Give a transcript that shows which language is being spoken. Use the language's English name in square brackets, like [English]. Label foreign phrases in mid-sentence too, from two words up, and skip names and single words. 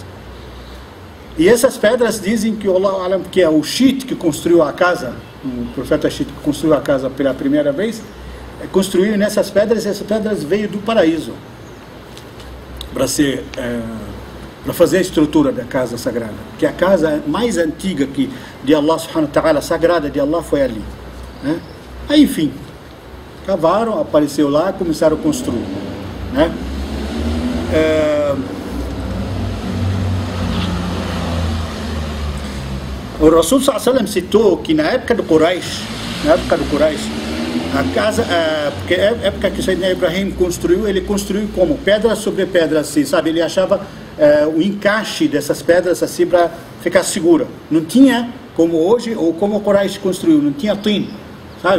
[Portuguese] E essas pedras dizem que Allah, que é o Shit que construiu a casa, o profeta Shit que construiu a casa pela primeira vez, construiu nessas pedras, e essas pedras veio do paraíso para fazer a estrutura da casa sagrada, que a casa mais antiga que de [Arabic] الله سبحانه وتعالى, [Portuguese] sagrada de Allah, foi ali, né? Aí enfim, cavaram, apareceu lá, começaram a construir, né? O Rasul [Arabic] صلى الله عليه وسلم [Portuguese] citou que na época do Quraysh, a casa, porque a época que Sayyidina Ibrahim construiu, ele construiu como? Pedra sobre pedra, assim, sabe? Ele achava o encaixe dessas pedras assim para ficar segura. Não tinha, como hoje, ou como o Quraysh construiu, não tinha tin, sabe?